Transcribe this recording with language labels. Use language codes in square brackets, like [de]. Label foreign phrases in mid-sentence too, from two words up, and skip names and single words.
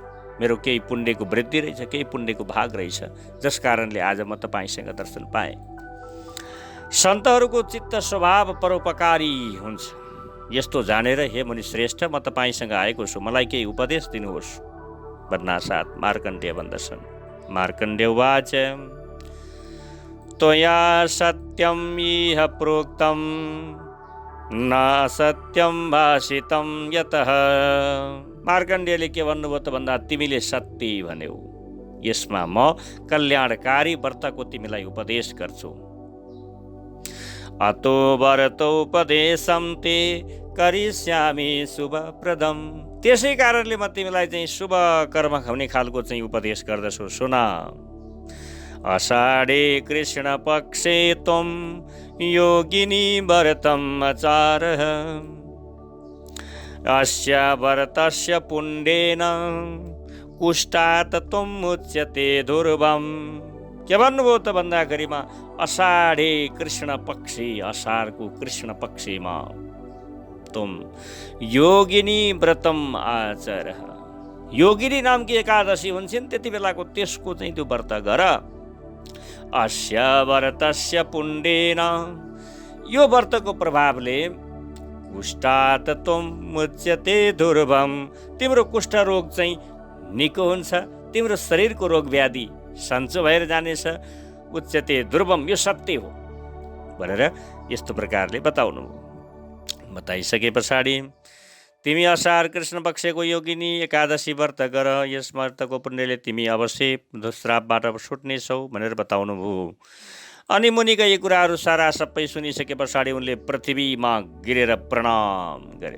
[ne] मेरो केही पुण्यको वृद्धि रहेछ, केही पुण्यको भाग रहेछ, जस कारणले आज म तपाईँसँग दर्शन पाएँ। सन्तहरूको चित्त स्वभाव परोपकारी हुन्छ, यस्तो जानेर हे मुनि श्रेष्ठ म तपाईँसँग आएको छु, मलाई केही उपदेश दिनुहोस् भन्नासाथ मार्कण्डेय भन्दछन्। [sa] मार्कण्डेय उवाच त्वया सत्यम इह प्रोक्तम न सत्यम भाषितम यतः। [ne] मार्कण्डेयले के भन्नुभयो त भन्दा, तिमीले सत्य भन्यौ, यसमा म कल्याणकारी व्रतको तिमीलाई उपदेश गर्छु। [sa] अतो व्रतोपदेशम ते करिष्यामि शुभप्रदम। [ne] त्यसै कारणले म तिमीलाई चाहिँ शुभ कर्म हुने खालको चाहिँ उपदेश गर्दछु, सुन। [sa] आषाढे कृष्ण पक्षे त्वं योगिनी व्रतम आचारः अस्य व्रतस्य पुण्येन कुष्ठात् त्वं मुच्यते दुर्गम। [ne] के भन्नुभयो त भन्दाखेरिमा [sa] आषाढे कृष्ण पक्षी, [ne] असारको कृष्ण पक्षीमा [sa] तुम योगिनी व्रतम आचर। [ne] योगिनी नामकी एकादशी हुन्छन्, त्यति बेलाको त्यसको चाहिँ त्यो व्रत गर। [sa] अस्य व्रतस्य पुण्येन, [ne] यो व्रतको प्रभावले [sa] कुष्ठात् त्वं मुच्यते दुर्गम, [ne] तिम्रो कुष्ठ रोग चाहिँ निको हुन्छ, तिम्रो शरीरको रोग व्याधि सन्चो भएर जानेछ। [sa] उच्यते ध्रुवम, [ne] यो सत्य हो भनेर यस्तो प्रकारले बताइसके पछाडि तिमी असार कृष्ण पक्षको योगिनी एकादशी व्रत गर, यस व्रतको पुण्यले तिमी अवश्य श्रापबाट छुट्नेछौ भनेर बताउनुभयो। अनि मुनिका यी कुराहरू सारा सबै सुनिसके पछाडि उनले पृथ्वीमा गिरेर प्रणाम गर्यो।